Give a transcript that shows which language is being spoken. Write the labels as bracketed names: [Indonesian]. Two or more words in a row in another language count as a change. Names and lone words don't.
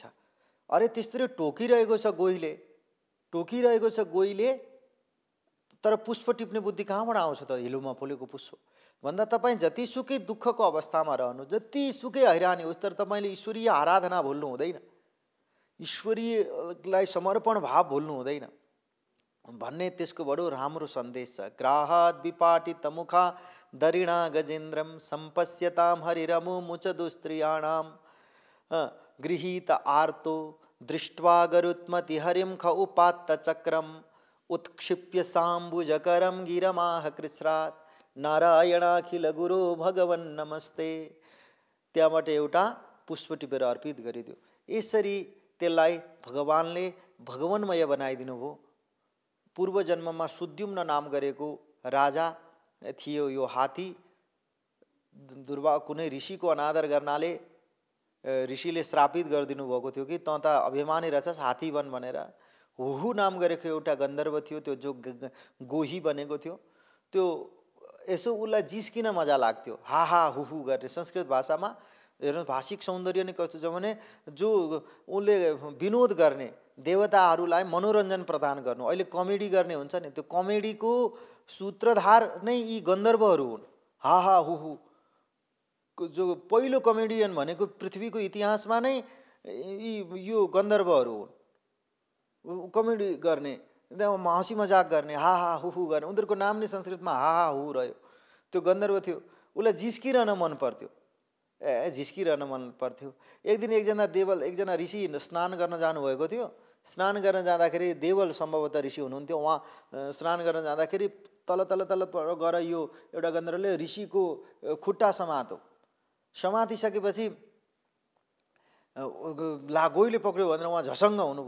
[Nepali] अरे त्यस्तै टोकिरहेको छ गोहीले, टोकिरहेको छ गोहीले, तर पुष्प टिप्ने बुद्धि कहाँबाट आउँछ त? हिलोमा फुलेको पुष्प भन्दा तपाईँ जतिसुकै दुःखको अवस्थामा रहनु, जतिसुकै हैरानी होस्, तर तपाईँले ईश्वरीय आराधना भुल्नु हुँदैन, ईश्वरीयलाई समर्पण भाव भुल्नु हुँदैन भन्ने त्यसको बडो राम्रो सन्देश छ। [Sanskrit] ग्राहाद् विपाटितमुखा दरिणा गजेन्द्रम सम्पश्यतां हरिरमुमुच दुस्त्रियाणां गृहीत आर्तो दृष्ट्वा गरुत्मति हरिं ख उपात्त चक्रम उत्क्षिप्य साम्बुजकरं गिरमाह कृच्छ्रात् नारायणाखिल गुरु भगवन् नमस्ते। [Nepali] त्यहाँबाट एउटा पुष्प टिपेर अर्पित गरिदियो। यसरी त्यसलाई भगवानले भगवन्मय बनाइदिनु भयो। पूर्व जन्ममा सुद्युम्न नाम गरेको राजा थियो। यो हात्ती कुनै ऋषिको अनादर गर्नाले ऋषिले श्रापित गरिदिनु भएको थियो कि तँ त अभिमानी रहेछस्, हात्ती बन भनेर। हुहु नाम गरेको एउटा गन्धर्व थियो, त्यो जो गोही बनेको थियो। त्यो यसो उसलाई जिस्किन मजा लाग्थ्यो, हा हा हुहु गर्ने। संस्कृत भाषामा हेर्नु, भाषिक सौन्दर्य नै कस्तो छ भने जो उसले विनोद गर्ने, देवताहरूलाई मनोरञ्जन प्रदान गर्नु। अहिले कमेडी गर्ने हुन्छ नि, त्यो कमेडीको सूत्रधार नै यी गन्धर्वहरू हुन्। हा हा हुहु जो पहिलो कमेडियन भनेको पृथ्वीको इतिहासमा नै यो गन्धर्वहरू हुन्। कमेडी गर्ने, हाँसी मजाक गर्ने, हा हा हुहु गर्ने। उनीहरूको नाम नै संस्कृतमा हा हा हु रह्यो। त्यो गन्धर्व थियो, उसलाई जिस्किरहन मन पर्थ्यो, झिस्किरहन मन पर्थ्यो। एक दिन एकजना ऋषि स्नान गर्न जानुभएको थियो। स्नान गर्न जाँदाखेरि देवल सम्भवतः ऋषि हुनुहुन्थ्यो। उहाँ स्नान गर्न जाँदाखेरि तल तल तल गएर यो एउटा गन्धर्वले ऋषिको खुट्टा समातिसकेपछि गोहीले पक्रियो भनेर उहाँ झसङ्ग हुनुभयो।